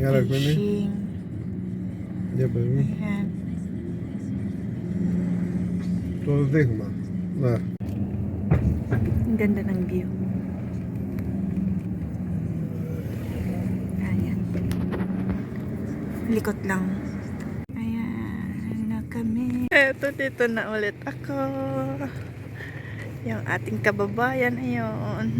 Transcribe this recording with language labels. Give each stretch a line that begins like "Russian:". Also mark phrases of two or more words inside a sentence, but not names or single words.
Filipino: Yan, fishing.
Greek: Για πες μου.
Filipino: Ayan.
Greek: Το δείγμα. Ναι.
Filipino: Ang ganda ng view. Ayan. Likot lang. Ayan na kami. Eto, dito na ulit ako. Yung ating kababayan, ayun.